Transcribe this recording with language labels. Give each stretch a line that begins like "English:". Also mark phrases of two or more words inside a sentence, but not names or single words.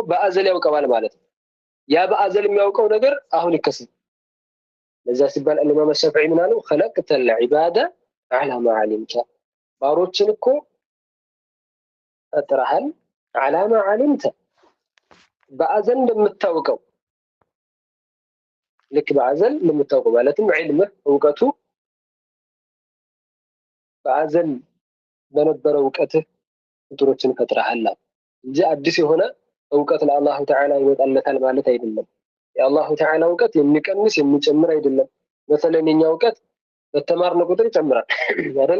Amharic: በአዘል ያውቀዋል ማለት ነው። ያ በአዘል የሚያውቀው ነገር አሁን ይከሰት። ለዛ ሲባል الإمام الشافعي ምን አሉ?
Arabic: خلقت العباد على ما علمت
Amharic: ባሮችን እኮ ፈጥረሃል
Arabic: على ما علمت
Amharic: በአዘል እንደምታውቀው ልክ በአዘል እንደምታውቀው ማለትም ዒልምህ እውቀቱ በአዘል በነበረው እውቀትህ ፍጡሮችን ፈጥረሃል እንጂ አዲስ የሆነ እውቀት ለአላሁ ተዓላ ይመጣለታል ማለት አይደለም። የአላሁ ተዓላ እውቀት የሚቀንስ የሚጨምር አይደለም። መሰለን የኛ እውቀት በተማርነ ቁጥር ይጨምራል አይደለ?